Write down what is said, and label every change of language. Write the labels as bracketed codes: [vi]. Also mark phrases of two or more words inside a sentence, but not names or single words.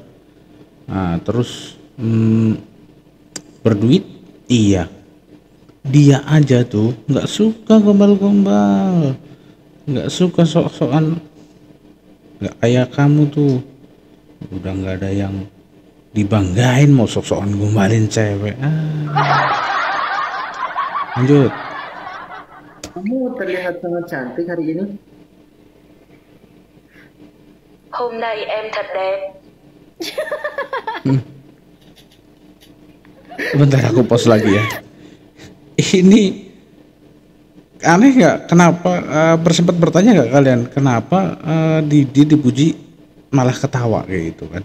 [id] Nah terus berduit iya, dia aja tuh nggak suka gombal-gombal, nggak suka sok-sokan, nggak kayak kamu tuh, udah nggak ada yang dibanggain, mau sok-sokan gombalin cewek. Lanjut. Kamu terlihat sangat cantik hari ini. [vi] Hôm nay em thật đẹp. [id] Bentar aku post lagi ya. Ini aneh nggak? Kenapa bersempat bertanya nggak kalian? Kenapa Didi dipuji malah ketawa kayak gitu kan?